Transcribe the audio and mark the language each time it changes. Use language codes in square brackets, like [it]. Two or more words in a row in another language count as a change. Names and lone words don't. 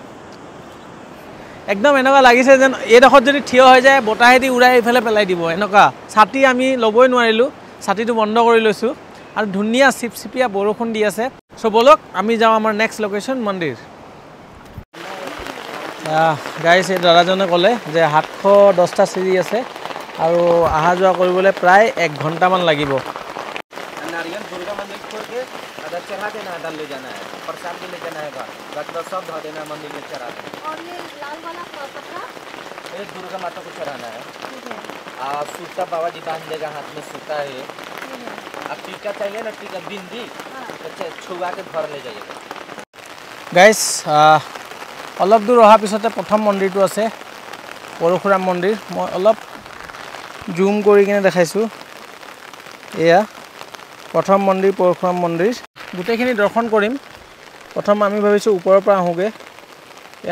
[as] একদম এনেকা লাগিছে যেন এডখত যদি থিয় হৈ যায় বতাহেদি উৰাই ইফালে পেলাই দিব এনেকা ছাতি আমি লবই নোৱাৰিলো ছাতিটো বন্ধ কৰি লৈছো আৰু ধুনিয়া চিপচিপিয়া বৰষুণ দি আছে সো বলক আমি যাও আমাৰ [en] next location [as] মন্দিৰ গাইস এই দাদাজনে ক'লে যে 710টা সিৰি আছে আৰু আহা যোৱা কৰিবলৈ প্ৰায় 1 ঘন্টা মান লাগিব [hi] नारियल दुर्गा मंदिर छोड़ के अगर चढ़ा देना डाल ले जाना है प्रसाद भी ले जाना है गटरा सब धो देना मंदिर में चढ़ा देना और ये लाल वाला पत्थर ये दुर्गा माता को चढ़ाना है सूता बाबा जी बांध देगा हाथ में सूता है अब टीका चाहिए ना टीका बिंदी अच्छा छुआ के घर ले जाइएगा [as] गाइस অলপ দূৰ অহা পিছতে প্ৰথম মন্দিৰটো আছে পৰশুৰাম মন্দিৰ মই অলপ জুম কৰি কিনে দেখাইছো এয়া প্ৰথম মন্দিৰ পৰশুৰাম মন্দিৰ গুটেখিনি দৰ্শন কৰিম প্ৰথম আমি ভাবিছো ওপৰৰ পৰা আহোগে এয়া